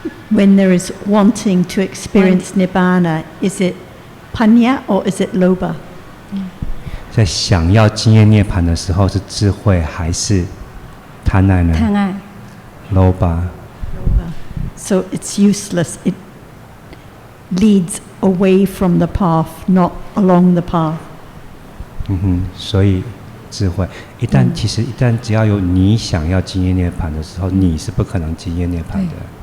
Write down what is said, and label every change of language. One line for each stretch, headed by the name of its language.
English: When there is wanting to experience Nibbana, is it panya or is it lobha?
Chinese: 在想要经验涅槃的时候，是智慧还是贪爱呢？贪爱。
English: Lobha. So it's useless. It leads away from the path, not along the path.
Chinese: 所以智慧一旦只要有你想要经验涅槃的时候，你是不可能经验涅槃的。